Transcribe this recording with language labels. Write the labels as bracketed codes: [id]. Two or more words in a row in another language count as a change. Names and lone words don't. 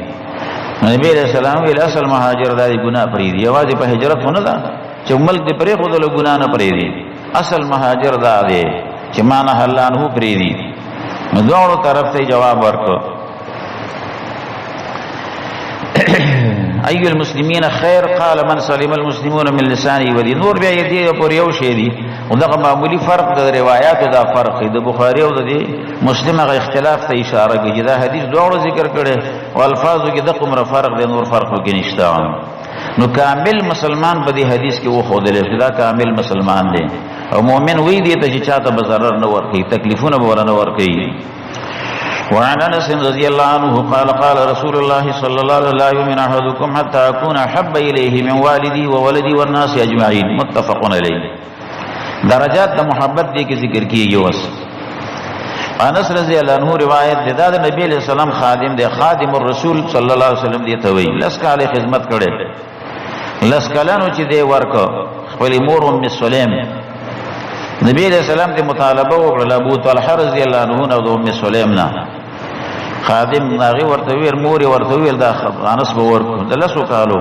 [ps] نبی [ar] علیہ السلام [ps] ویل اصل مهاجر دا دی ګناه پرېږدي. یوازې په هجرت خو نه ده چې ملک دې پرېښودلو ګناه نه پرېږدي. اصل مهاجر دا دی چې [ar] ما نهى الله عنه [ps] پرېږدي. نو دواړو طرف ته جواب ورکړو. [ar] ایو المسلمین خیر قال من سلم المسلمون من لسانه و یده. [ps] نور بیا دې پورې یو شی دی او دغه معمولی فرق د روایاتو دا فرق دی. د بخاری او د مسلم هغه اختلاف ته اشاره کوي. دا حدیث دواړو ذکر کړي او الفاظو کې د کومره فرق دی، نور فرق کې نشته. نو کامل مسلمان په دې حدیث کې وښودل شي دا کامل مسلمان دی. او مؤمن وی دی ته چې چاته به ضرر نه ورکوي، تکلیفونه به ورنه ورکوي. [ar] وعن انس رضی الله عنه قال قال رسول الله صلى الله عليه وسلم لا يؤمن احدكم حتى اكون احب اليه من والدي وولدي والناس اجمعين متفق علیه. [ps] درجات د محبت دې کې ذکر کیږي. وس انس [ar] رضی الله عنه [ps] روایت ده د نبی علیہ السلام خادم دی، [ar] خادم الرسول صلی الله علیه وسلم [ps] دی ته وی لس کاله خدمت کړي. لس کالانو چې دی ورکو خپل مور ام سلیم نبی [ar] علیہ السلام [ps] ته مطالبه وکړه ابو طلحه [ar] رضی الله عنه [ps] او ام سلیم نه خادم ناغي ورته ویل مور ورته ویل دا انس به ورکو د لسو کالو.